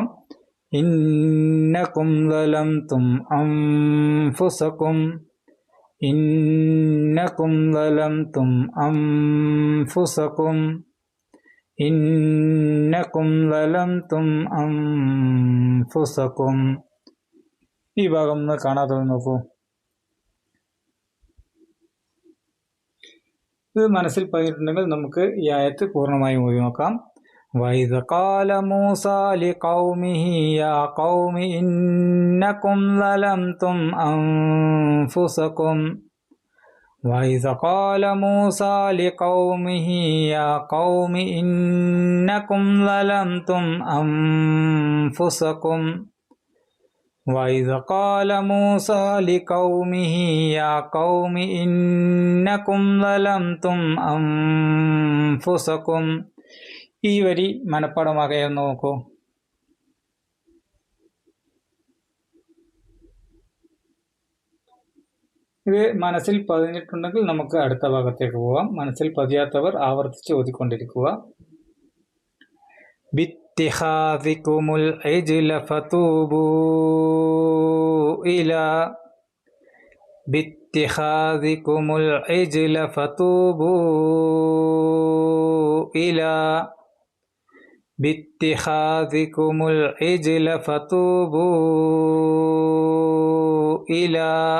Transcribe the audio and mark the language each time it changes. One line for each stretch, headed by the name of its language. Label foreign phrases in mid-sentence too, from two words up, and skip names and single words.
Arabic: إنكم ظلمتم أنفسكم إنكم ظلمتم أنفسكم إنكم ظلمتم أنفسكم.
Malayalam: ഈ ഭാഗം ഒന്ന് കാണാതെ നോക്കൂ. ഇത് മനസ്സിൽ പതിയിട്ടുണ്ടെങ്കിൽ നമുക്ക് ഈ ആയത്ത് പൂർണ്ണമായും ഓതി നോക്കാം.
Arabic: وَإِذْ قَالَ مُوسَى لِقَوْمِهِ يَا قَوْمِ إِنَّكُمْ ظَلَمْتُمْ أَنفُسَكُمْ وَإِذْ قَالَ مُوسَى لِقَوْمِهِ يَا قَوْمِ إِنَّكُمْ ظَلَمْتُمْ أَنفُسَكُمْ وَإِذْ قَالَ مُوسَى لِقَوْمِهِ يَا قَوْمِ إِنَّكُمْ ظَلَمْتُمْ أَنفُسَكُمْ.
Malayalam: ഈ വരി മനഃപ്പാഠമാകാമെന്ന് നോക്കൂ. ഇത് മനസ്സിൽ പതിഞ്ഞിട്ടുണ്ടെങ്കിൽ നമുക്ക് അടുത്ത ഭാഗത്തേക്ക് പോവാം. മനസ്സിൽ പതിയാത്തവർ ആവർത്തിച്ച് ഓതിക്കൊണ്ടിരിക്കുക.
Arabic: باتخاذكم العجل فتوبوا إلى باتخاذكم العجل فتوبوا إلى باتخاذكم العجل فتوبوا إلى.